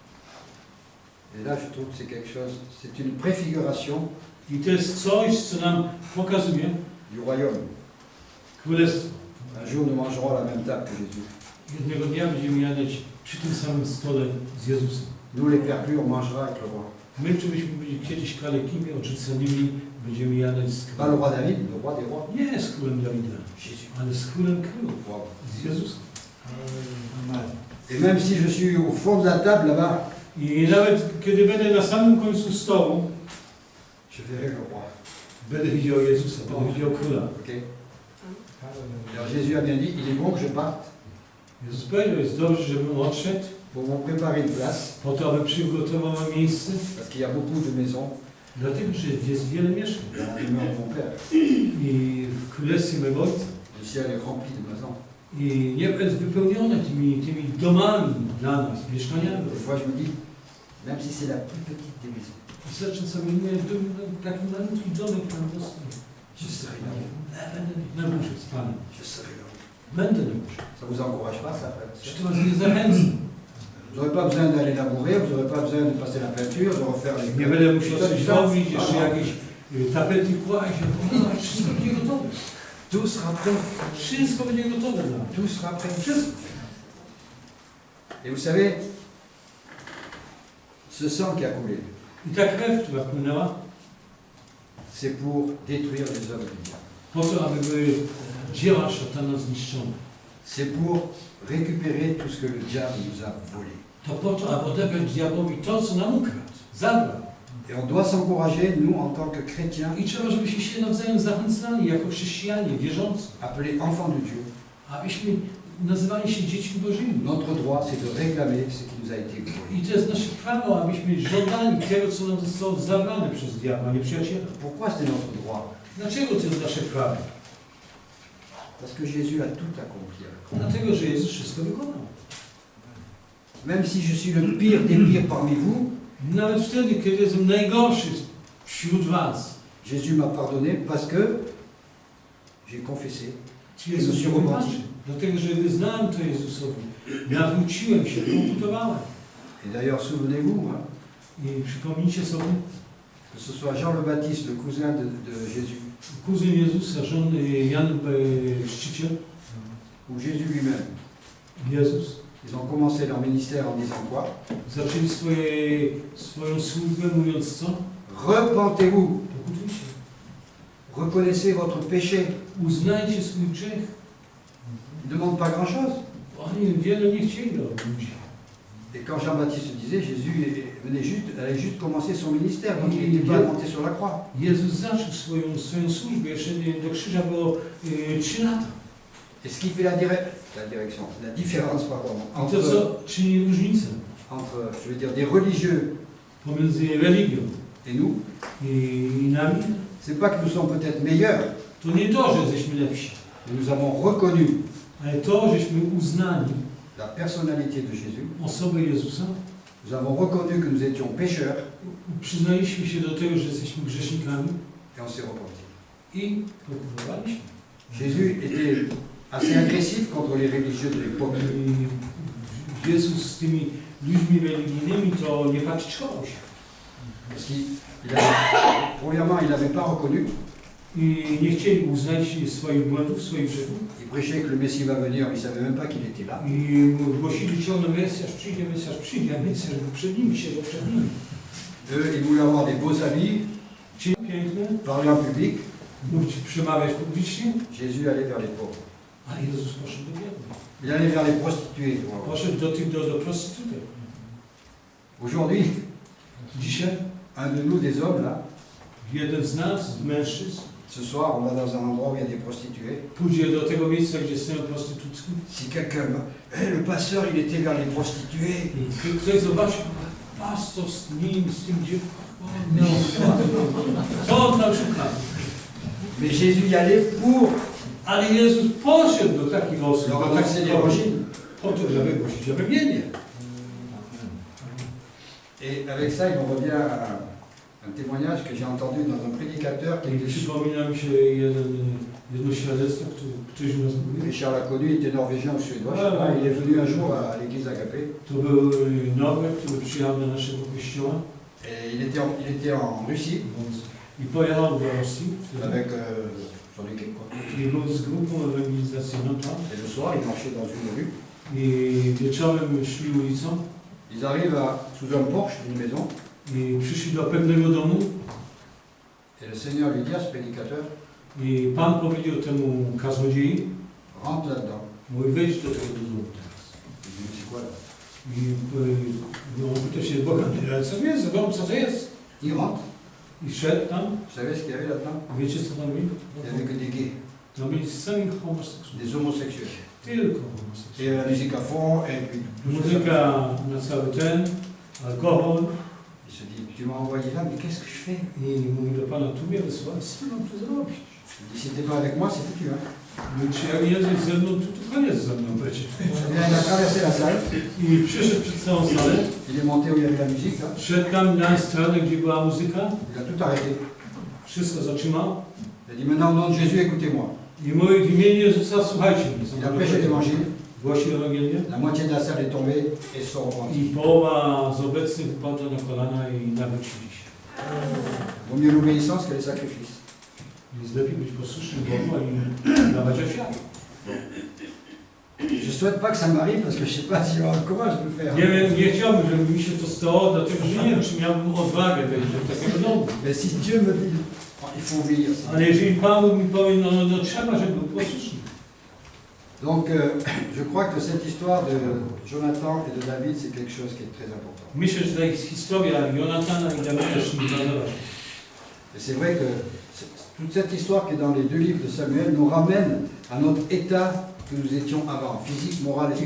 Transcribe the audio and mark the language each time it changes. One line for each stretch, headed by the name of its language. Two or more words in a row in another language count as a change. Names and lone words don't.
French: Et là, je trouve que c'est quelque chose, c'est une préfiguration
Polish: I to jest coś, co nam pokazuje
French: du royaume.
Polish: królestwo.
French: Un jour, nous mangerons à la même table que Jésus.
Polish: Jednego dnia będziemy jadać przy tym samym stole z Jezusem.
French: Nous, les perclus, on mangera avec le roi.
Polish: My, czy byśmy byli kiedyś kalekimi, odrzuconymi, będziemy jadać z
French: Pas
Polish: królem.
French: le roi David, le roi des rois.
Polish: Nie z królem Dawida,
French: Jésus.
Polish: ale z królem królów, Wow. z Jezusem.
French: Et même si je suis au fond de la table là-bas,
Polish: I nawet kiedy będę na samym końcu stołu,
French: je verrai le roi.
Polish: będę widział Jezusa, będę widział króla. Ok.
French: Alors Jésus a bien dit, il est bon que je parte
Polish: Jezus powiedział, jest dobrze, żebym odszedł,
French: pour vous préparer une place,
Polish: po to, aby przygotował nam miejsce,
French: parce qu'il y a beaucoup de maisons
Polish: dlatego, że jest wiele mieszkań.
French: dans la demeure de mon Père.
Polish: I w królestwie mego Ojca.
French: Le ciel est rempli de maisons.
Polish: I niebo jest wypełnione tymi domami dla nas, mieszkaniami.
French: Des fois, je me dis, même si c'est la plus petite des maisons,
Polish: I zaczynam sobie mówić, taki malutki domek tam dostał.
French: je serai là.
Polish: Będę na górze z Panem.
French: Je serai là.
Polish: Będę na górze.
French: Ça vous encourage pas, ça, frère?
Polish: Czy to was nie zachęca?
French: Vous n'aurez pas besoin d'aller labourer, vous n'aurez pas besoin de passer la peinture, de refaire les...
Polish: Nie będę musiał coś robić, jeszcze jakieś tapety kłaść, wszystko będzie gotowe.
French: Tout sera prêt.
Polish: Wszystko będzie gotowe dla nas.
French: Tout sera prêt.
Polish: Wszystko.
French: Et vous savez, Ce sang qui a coulé,
Polish: I ta krew, która płynęła,
French: c'est pour détruire les œuvres du diable.
Polish: po to, aby były dzieła szatana zniszczone.
French: C'est pour récupérer tout ce que le diable nous a volé.
Polish: To po to, aby odebrać diabłowi to, co nam ukradł, zabrał.
French: Et on doit s'encourager, nous, en tant que chrétiens,
Polish: I trzeba, żebyśmy się nawzajem zachęcali, jako chrześcijanie, wierzący,
French: appelés enfants de Dieu.
Polish: abyśmy nazywali się dziećmi Bożymi.
French: Notre droit, c'est de réclamer ce qui nous a été volé.
Polish: I to jest nasze prawo, abyśmy żądali tego, co nam zostało zabrane przez diabła, nieprzyjaciela.
French: Pourquoi c'est notre droit?
Polish: Dlaczego to jest nasze prawo?
French: Parce que Jésus a tout accompli.
Polish: Dlatego, że Jezus wszystko wykonał.
French: Même si je suis le pire des pires parmi vous,
Polish: Nawet wtedy, kiedy jestem najgorszy wśród was,
French: Jésus m'a pardonné parce que j'ai confessé.
Polish: Jezus się wybaczy. Dlatego, że wyznałem to Jezusowi. Nawróciłem się, komputowałem.
French: Et d'ailleurs, souvenez-vous, hein,
Polish: I przypomnijcie sobie,
French: que ce soit Jean le Baptiste, le cousin de Jésus,
Polish: kuzyn Jezusa, żony Jan Chrzciciel,
French: ou Jésus lui-même,
Polish: Jezus,
French: ils ont commencé leur ministère en disant quoi?
Polish: zaczęli swoją służbę mówiąc co?
French: Repentez-vous,
Polish: Pokutujcie.
French: reconnaissez votre péché.
Polish: Uznajcie swój grzech.
French: Ils ne demandent pas grand-chose.
Polish: Oni wiele nie chcieli robić.
French: Et quand Jean-Baptiste disait, Jésus allait juste commencer son ministère, donc il n'était pas monté sur la croix.
Polish: Jezus zaczął swoją służbę, jeszcze do krzyża było 3 lata.
French: Et ce qui fait la différence, pardon,
Polish: I to, co czyni różnicę
French: entre, je veux dire, des religieux
Polish: pomiędzy religią
French: et nous,
Polish: i nami,
French: c'est pas que nous sommes peut-être meilleurs,
Polish: to nie to, że jesteśmy lepsi,
French: mais nous avons reconnu
Polish: ale to, żeśmy uznali
French: la personnalité de Jésus,
Polish: osobę Jezusa,
French: nous avons reconnu que nous étions pécheurs
Polish: przyznaliśmy się do tego, że jesteśmy grzesznikami
French: et on s'est repenti.
Polish: i pokutowaliśmy.
French: Jésus était assez agressif contre les religieux de l'époque.
Polish: I Jezus z tymi ludźmi religijnymi to nie patrzczował się.
French: Parce premièrement, il n'avait pas reconnu.
Polish: I nie chcieli uznać swoich błędów, swoich grzechów.
French: Il prêchait que le Messie va venir, mais il ne savait même pas qu'il était là.
Polish: I głosili ciągle Mesjasz przyjdzie, a Mesjasz był przed nimi, siedział przed nimi.
French: Eux, ils voulaient avoir des beaux habits,
Polish: Ci piękne,
French: parler en public.
Polish: mówić, przemawiać publicznie,
French: Jésus allait vers les pauvres.
Polish: a Jezus poszedł do biednych.
French: Il allait vers les prostituées. Voilà.
Polish: Poszedł do prostytutek.
French: Aujourd'hui,
Polish: Dzisiaj
French: un de nous, des hommes, là,
Polish: jeden z nas, mężczyzn,
French: ce soir, on va dans un endroit où il y a des prostituées.
Polish: pójdzie do tego miejsca, gdzie stoją prostytutki.
French: Si quelqu'un le pasteur, il était vers les prostituées.
Polish: I ktoś zobaczył, pastor z nim, z tym dziewką. No, co on tam szuka?
French: Mais Jésus y allait pour
Polish: Ale Jezus poszedł do takich osób,
French: leur
Polish: do
French: annoncer
Polish: takich
French: l'évangile.
Polish: po to, żeby głosić objawienie.
French: Et avec ça, il me revient un témoignage que j'ai entendu dans un prédicateur qui
Polish: I
French: était
Polish: przypomina mi się jedno świadectwo, które ktoś u nas mówił.
French: Richard l'a connu, il était norvégien ou suédois, je sais pas. Il est venu un jour à l'église Agapé.
Polish: To był Norweg, który przyjechał do naszego kościoła
French: Et il était en Russie
Polish: i pojechał do Rosji.
French: avec j'en ai quelques.
Polish: I był z grupą ewangelizacyjną tam.
French: Et le soir, il marchait dans une rue.
Polish: I wieczorem szli ulicą
French: Ils arrivent sous un porche d'une maison.
Polish: i przyszli do pewnego domu
French: Et le Seigneur lui dit à ce prédicateur,
Polish: i Pan powiedział temu kaznodziei,
French: rentre là-dedans.
Polish: mówi, wejdź do tego domu teraz.
French: Il dit, mais c'est quoi là?
Polish: I no, pyta się Boga, ale co jest? Zobaczmy, co to jest.
French: Il rentre.
Polish: I szedł tam.
French: Vous savez ce qu'il y avait là-dedans?
Polish: Wiecie, co tam mieli?
French: Il n'y avait que des gays,
Polish: Tam byli sami homoseksualni.
French: des homosexuels.
Polish: Tylko
French: Et
Polish: homoseksualni.
French: la musique à fond, et puis tout ça.
Polish: Muzyka na cały ten, alkohol.
French: Il se dit, tu m'as envoyé là, mais qu'est-ce que je fais?
Polish: I mówi do Pana, tu mnie wysłałeś, co mam tu zrobić?
French: Il dit, si t'es pas avec moi, c'est foutu. Hein.
Polish: Mówi, czy jak nie jesteś ze mną, to koniec ze mną będzie.
French: Et là, il a traversé la salle,
Polish: I przyszedł przed całą salę,
French: il est monté où il y avait la musique, là.
Polish: szedł tam na stronę, gdzie była muzyka,
French: Il a tout arrêté.
Polish: wszystko zatrzymał.
French: Il a dit, maintenant, au nom de Jésus, écoutez-moi.
Polish: I mówi, w imieniu Jezusa, słuchajcie mnie.
French: Il a prêché l'évangile,
Polish: Głosił Ewangelię.
French: la moitié de la salle est tombée et se sont repentis.
Polish: I połowa z obecnych upadła na kolana i nawrócili się.
French: Vaut mieux l'obéissance que les sacrifices.
Polish: Więc lepiej być posłusznym Bogu, a nie dawać ofiary.
French: Je ne souhaite pas que ça m'arrive parce que je ne sais pas si j'aurai le courage de le faire.
Polish: Nie chciałbym, żeby mi się to stało, dlatego że nie wiem, czy miałbym odwagę wejść do takiego domu.
French: Mais si Dieu me dit, il faut obéir.
Polish: Ale jeżeli Pan Bóg mi powie, no trzeba, żeby był posłuszny.
French: Donc, je crois que cette histoire de Jonathan et de David, c'est quelque chose qui est très important.
Polish: Myślę, że ta historia Jonatana i Dawida jest bardzo ważna.
French: Et c'est vrai que toute cette histoire qui est dans les deux livres de Samuel nous ramène à notre état que nous étions avant, physique, moral et